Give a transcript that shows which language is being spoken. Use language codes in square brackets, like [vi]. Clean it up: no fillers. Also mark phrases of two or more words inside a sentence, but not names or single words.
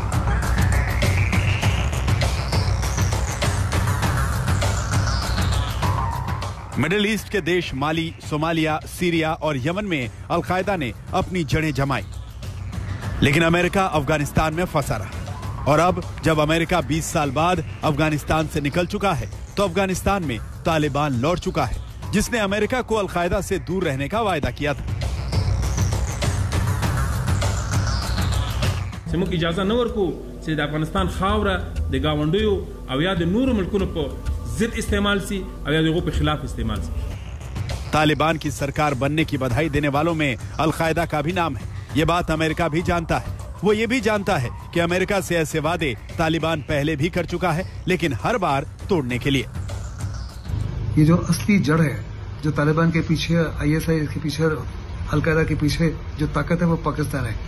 [hi] मिडिल ईस्ट के देश माली, सोमालिया, सीरिया और यमन में अलकायदा ने अपनी जड़ें जमाई, लेकिन अमेरिका अफगानिस्तान में फंसा रहा। और अब जब अमेरिका 20 साल बाद अफगानिस्तान से निकल चुका है, तो अफगानिस्तान में तालिबान लौट चुका है, जिसने अमेरिका को अलकायदा से दूर रहने का वायदा किया था। [ps] زموږ اجازه نه ورکو چې د افغانستان خاوره د گاونډیو او یا د نورو ملکونو په ضد استعمال سی او یا دغه په خلاف استعمال سی। [hi] तालिबान की सरकार बनने की बधाई देने वालों में अलकायदा का भी नाम है। ये बात अमेरिका भी जानता है। वो ये भी जानता है कि अमेरिका से ऐसे वादे तालिबान पहले भी कर चुका है, लेकिन हर बार तोड़ने के लिए। ये जो असली जड़ है, जो तालिबान के पीछे, ISI के पीछे, अलकायदा के पीछे जो ताकत है, वो पाकिस्तान है।